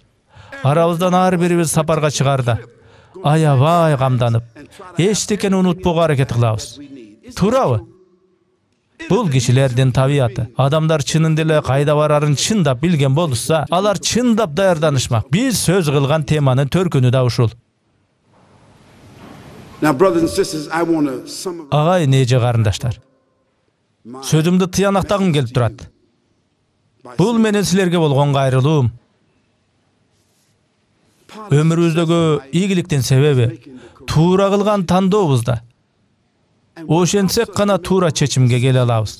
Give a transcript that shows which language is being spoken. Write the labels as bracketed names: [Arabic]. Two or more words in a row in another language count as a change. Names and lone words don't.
[Kyrgyz] Арабыздан ар бирибиз сапарга чыгарда аябай камданып, эчтекени унутпоого аракет кылабыз. Туурабы? Бул кишилердин табияты. Адамдар чынында эле кайда барарын чындап билген болса, алар чындап даярданышмак. Биз сөз кылган теманын төркүнү да ушул. [English] Now, brothers and sisters, I want to sum up [Kyrgyz] Агайын эже карындаштар. Сөзүмдү тыянактагым келип турат. Бул менен силерге болгон кайрылуум. Ömürүбүздөгү ийгиликтин себеби туура кылган тандообузда. Ошентсек гана туура чечимге келе алабыз.